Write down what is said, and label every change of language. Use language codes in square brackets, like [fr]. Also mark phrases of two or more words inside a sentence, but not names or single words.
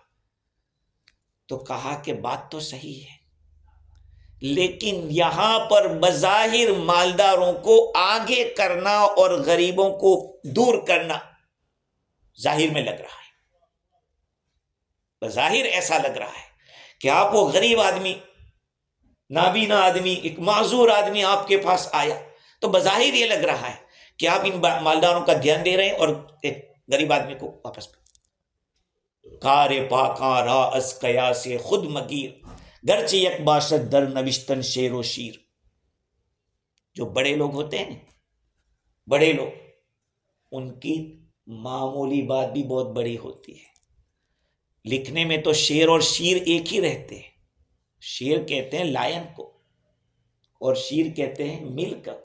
[ur] تو کہا کہ بات تو صحیح ہے, لیکن یہاں پر بظاہر مالداروں کو آگے کرنا اور غریبوں کو دور کرنا ظاہر میں لگ رہا ہے. بظاہر ایسا لگ رہا ہے کہ آپ وہ غریب آدمی, نابینا آدمی, ایک معذور آدمی آپ کے پاس آیا تو بظاہر یہ لگ رہا ہے کہ آپ ان مالداروں کا دھیان دے رہے ہیں اور ایک غریب آدمی کو واپس [fa] کار پاکاں را از قیا سے خود مگیر گرچہ یک باشد در نوشتن شیر و شیر. [ur] جو بڑے لوگ ہوتے ہیں نا, بڑے لوگ, ان کی معمولی بات بھی بہت بڑی ہوتی ہے. لکھنے میں تو شیر اور شیر ایک ہی رہتے ہیں. شیر کہتے ہیں لائن کو اور شیر کہتے ہیں ملک کو.